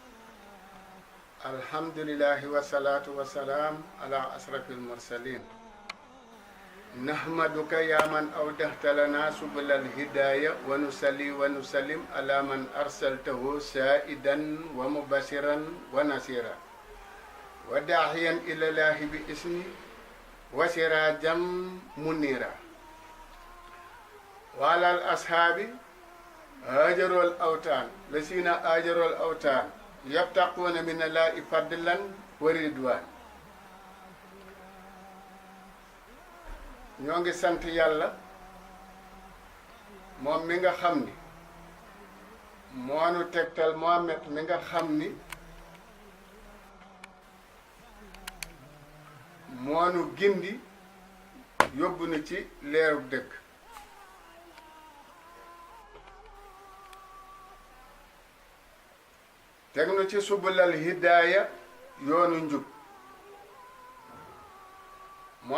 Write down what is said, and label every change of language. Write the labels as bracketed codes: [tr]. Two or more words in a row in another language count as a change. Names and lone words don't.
[ar] الحمد لله والصلاة والسلام على أشرف المرسلين نحمدك يا من أودعت لنا سبل الهداية ونصلي ونسلم على من أرسلته سائدا ومبشرا ونصيرا وداعيا إلى الله بإذنه وسراجا منيرا وعلى الأصحاب هاجروا الأوطان الذين هاجروا الأوطان يبتغون من الله فضلا ورضوان [wo] ñoo ngi sant yàlla moom mi nga xam ni moo nu tegtal Muhammad mi nga xam ni moo nu gindi yóbbu nu ci leerub dëgg teg nu ci [ar] سبل الهداية [wo] yoonu njub mu